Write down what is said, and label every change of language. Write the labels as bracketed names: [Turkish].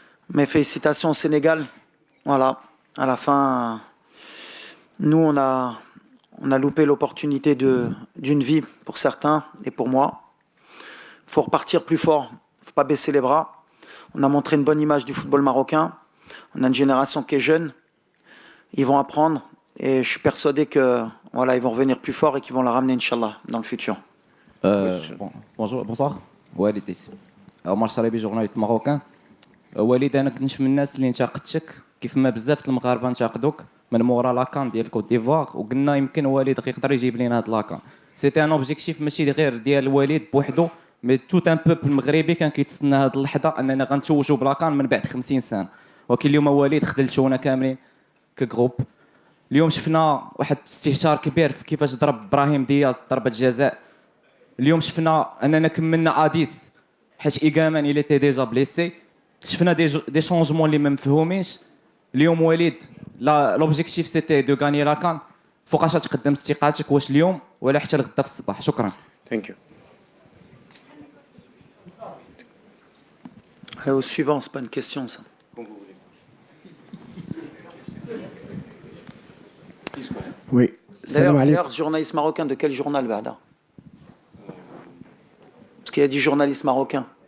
[French] Mais félicitations au Sénégal. Voilà, à la fin, nous, on a loupé l'opportunité d'une vie pour certains et pour moi. Il faut repartir plus fort. Il ne faut pas baisser les bras. On a montré une bonne image du football marocain. On a une génération qui est jeune. Ils vont apprendre. Et je suis persuadé que voilà, ils vont revenir plus fort et qu'ils vont la ramener, Inch'Allah, dans le futur. Bonjour. [Arabic] والد اسمي عمر شريبي [French] جورناليست ماروكان. [Arabic] والد انا كنت من الناس اللي انتقدتك كيف ما بزاف المغاربه انتقدوك من مورا لاكان ديال كوت ديفوار وقلنا يمكن والد يقدر يجيب لنا هاد لاكان. [French] سيتي ان اوبجيكتيف [Arabic] ماشي غير ديال الوالد بوحدو [French] مي توت ان بوبل [Arabic] مغربي كان كيتسنى هاد اللحظه اننا غنتوجوا بلاكان من بعد 50 سنه. ولكن اليوم والد خذلتونا كاملين كجروب. اليوم شفنا واحد استهتار كبير في كيفاش ضرب ابراهيم دياز ضربه جزاء. اليوم شفنا اننا كملنا اديس حيت ايغامان [French] الى تي ديجا بليسي. [Arabic] شفنا [French] دي شونجمون [Arabic] اللي ما مفهومينش. اليوم وليد [French] لوبجيكتيف سيتي دو غاني [Arabic] لاكان. فوقاش تقدم استقالتك واش اليوم ولا حتى لغدا في الصباح؟ شكرا. [English] Thank you. [French] Allez, au suivant, c'est pas une question ça. Oui. Salam alaikum. D'ailleurs, journaliste marocain de quel journal, Bada? Parce qu'il a dit journaliste marocain.